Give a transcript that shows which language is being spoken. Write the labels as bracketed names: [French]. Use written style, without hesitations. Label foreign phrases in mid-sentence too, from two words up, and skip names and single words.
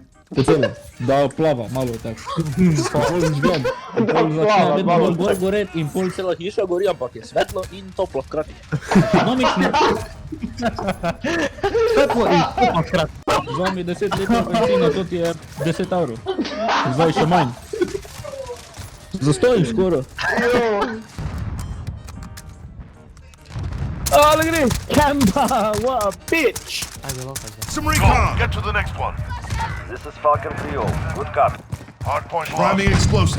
[Slovenian] Po celem, da plava malo tako. Pol žgem, pol začne vedno bolj gor goret in pol cela hiša gori, ampak je svetlo in toplo hkrati. Ekonomično. Svetlo in toplo hkrati. Vzami 10 litrov benzina, to ti je 10 evrov. Zdaj še manj. Zastojim skoro. Ale gre! [English] Kemba, what a bitch! Some recon. Get to the next one. This is Falcon 3-0. Good copy. Hardpoint priming explosive.